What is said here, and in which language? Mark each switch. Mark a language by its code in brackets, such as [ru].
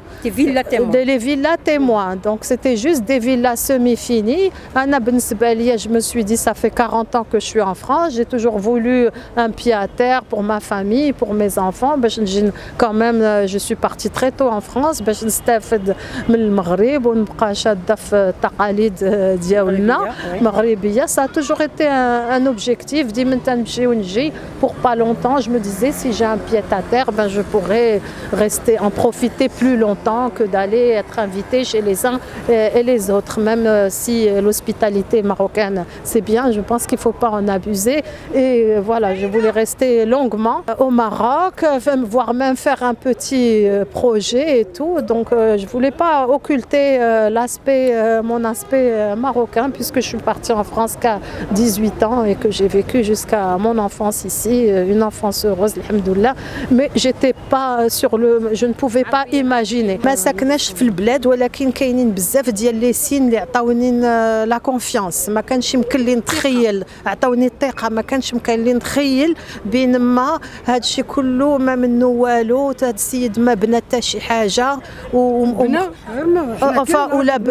[fr] Les villas témoins. Donc c'était juste des villas semi-finies. Anna Bensbalia, je me suis dit, ça fait 40 ans que je suis en France. J'ai toujours voulu un pied à terre pour ma famille, pour mes enfants. Quand même, je suis partie très tôt en France. [ar] نستافد من المغرب ونبقى شادة في التقاليد ديالنا مغربية. [fr] Ça a toujours été un objectif. [ar] ديما تنمشي ونجي [fr] pour pas longtemps. Je me disais, si j'ai un pied à terre, je pourrais rester, en profiter plus longtemps que d'aller être invité chez les uns et les autres, même si l'hospitalité marocaine c'est bien, je pense qu'il ne faut pas en abuser et voilà, je voulais rester longuement au Maroc, voire même faire un petit projet et tout, donc je ne voulais pas occulter mon aspect marocain puisque je suis partie en France qu'à 18 ans et que j'ai vécu jusqu'à mon enfance ici, une enfance heureuse, alhamdoulilah, mais j'étais pas je ne pouvais pas imaginer. [ar] ما ساكناش في البلاد ولكن كاينين بزاف ديال لي سين اللي عطاوني لا كونفيانس ما كانش يمكن لي نتخيل عطاوني الثقه ما كانش يمكن لي نتخيل بينما هذا الشيء كله ما منه والو هذا السيد ما بنى حتى شي حاجه ولا